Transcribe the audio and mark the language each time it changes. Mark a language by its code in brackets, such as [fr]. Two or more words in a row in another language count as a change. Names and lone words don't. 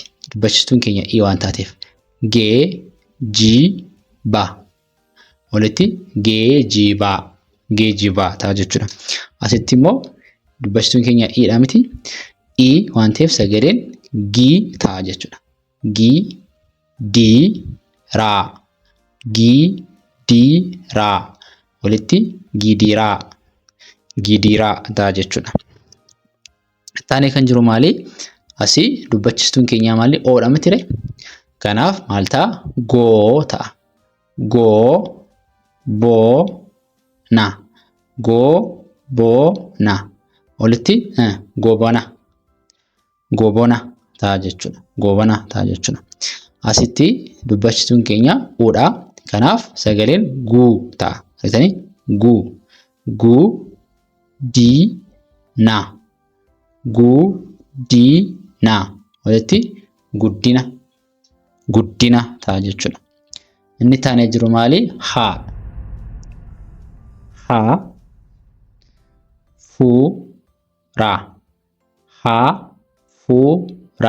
[om] Dubbachistuun keenya ii waan taateef. Gee, jii, baa. Walitti geejibaa. Geejibaa ta'a jechuudha. Asitti immoo dubbachistuun keenya iidha miti. I waan ta'eef sagaleen gii ta'a jechuudha. Gii, dii, raa. Gii, dii, raa. Walitti gidiraa. Gidiraa ta'a jechuudha. Taanee kan jiru maali? Asii dubbachistuun keenyaa maali? Oodha mitire. Kanaaf maal ta'a? Goo ta'a. Goo, boo, na. Goo, boo, na. Walitti gobana. Gobona ta'a jechuudha. Gobona ta'a jechuudha. Asitti dubbachistuun keenya uudha. Kanaaf sagaleen guu ta'a. Argitanii? Guu. Guu, dii, na. Guu, dii, na. Walitti guddina. Guddina ta'a jechuudha. Inni taanee jiru maali? Haa. Haa. Fuuraa. Hafuura.